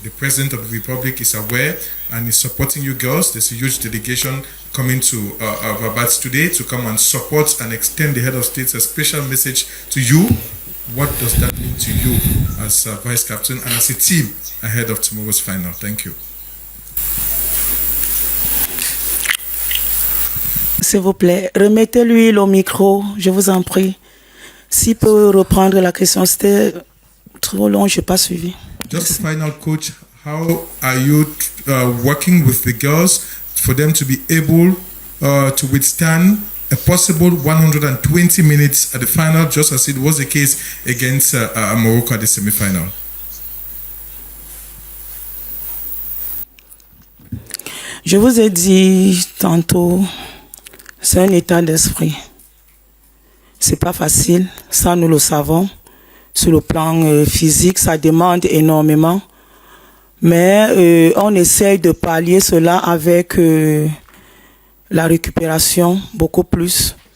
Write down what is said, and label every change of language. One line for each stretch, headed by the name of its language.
English: The President of the Republic is aware and is supporting you girls. There's a huge delegation coming to Rabat today to come and support and extend the head of state a special message to you. What does that mean to you as a vice captain and as a team ahead of tomorrow's final? Thank you.
French: S'il vous plaît, remettez-lui le micro, je vous en prie. S'il peut reprendre la question, c'était trop long, je n'ai pas suivi.
English: Just a final, Coach, how are you working with the girls for them to be able to withstand a possible 120 minutes at the final, just as it was the case against Morocco at the semi-final?
French: Je vous ai dit tantôt, c'est un état d'esprit. C'est pas facile, ça nous le savons. Sur le plan physique, ça demande énormément. Mais on essaye de pallier cela avec la récupération, beaucoup plus.